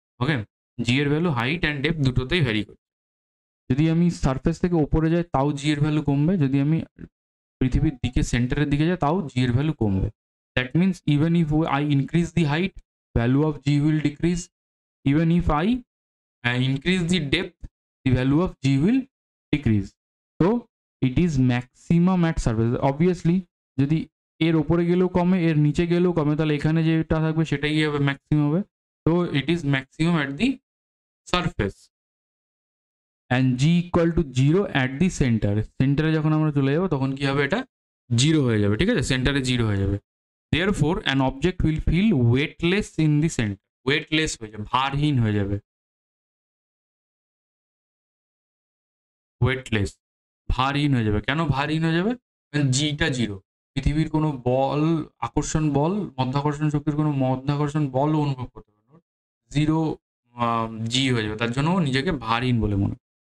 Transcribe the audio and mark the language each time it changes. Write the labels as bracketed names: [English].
[Bangla] ওকে, জি এর value height and depth দুটোতেই vary করছে। যদি আমি সারফেস থেকে উপরে যাই তাও জি এর ভ্যালু কমবে, যদি আমি পৃথিবীর দিকে সেন্টারের দিকে যাই তাও জি এর ভ্যালু কমবে। [English] That means even if I increase the height value of g will decrease. Even if I increase the depth, the value of g will decrease. So it is maximum at surface. [Bangla] Obviously যদি এর উপরে গেলেও কমে, এর নিচে গেলেও কমে, তাহলে এখানে যেটা থাকবে সেটাই হবে ম্যাক্সিমাম হবে। [English] তো it is maximum at the surface and g equal to zero at the centre. [Bangla] সেন্টারে যখন আমরা চলে যাবো তখন কি হবে, এটা জিরো হয়ে যাবে, ঠিক আছে, সেন্টারে জিরো হয়ে যাবে। [English] Therefore an object will feel weightless in the center. [Bangla] weightless হয়ে যাবে, ভারহীন হয়ে যাবে। ওয়েটলেস, ভারহীন হয়ে যাবে। কেন ভারহীন হয়ে যাবে? জিটা জিরো। পৃথিবীর কোনো বল, আকর্ষণ বল, মধ্যাকর্ষণ শক্তির কোনো মধ্যাকর্ষণ বল অনুভব করতে পারবে না, জিরো জি হয়ে যাবে, তার জন্য নিজেকে ভারহীন বলে মনে।